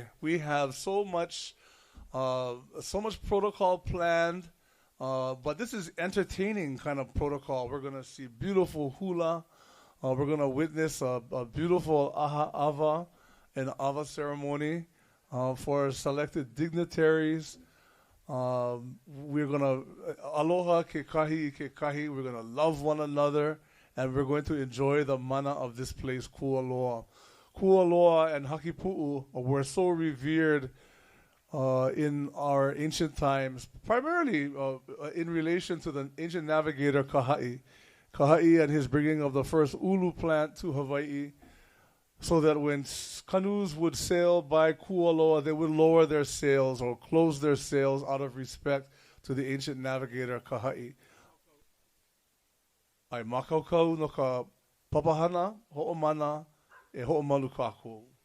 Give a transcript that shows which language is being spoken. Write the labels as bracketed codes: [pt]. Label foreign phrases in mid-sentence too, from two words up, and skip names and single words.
[en] We have so much protocol planned, but this is entertaining kind of protocol. We're going to see beautiful hula. We're going to witness a beautiful [haw] aha ava [en] and ava ceremony for selected dignitaries. We're going to [haw] aloha ke kahi. [en] We're going to love one another, and we're going to enjoy the mana of this place, Kualoa. Kualoa and Hakipu'u were so revered in our ancient times, primarily in relation to the ancient navigator Kaha'i. Kaha'i and his bringing of the first ulu plant to Hawaii, so that when canoes would sail by Kualoa, they would lower their sails or close their sails out of respect to the ancient navigator Kaha'i. [haw] Ai makaukau no ka papahana, ho'omana, e ho'omalu kākou.